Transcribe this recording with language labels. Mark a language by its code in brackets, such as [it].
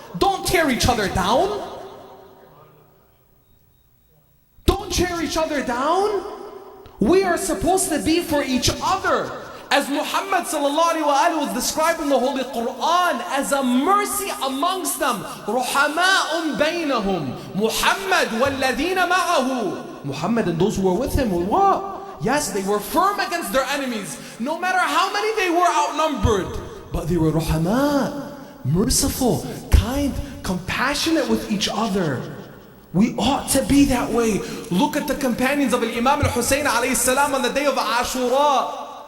[en] Don't tear each other down. Don't tear each other down. We are supposed to be for each other. As Muhammad sallallahu alaihi was described in the Holy Quran as a mercy amongst them. [ar] رُحَمَاءٌ بَيْنَهُم. Muhammad وَالَّذِينَ مَعَهُ. [en] Muhammad and those who were with him were what? Yes, they were firm against their enemies. No matter how many they were outnumbered. But they were رُحَمَاء. Merciful, kind, compassionate with each other. We ought to be that way. Look at the companions of Imam al-Hussein alayhi salam on the day of Ashura.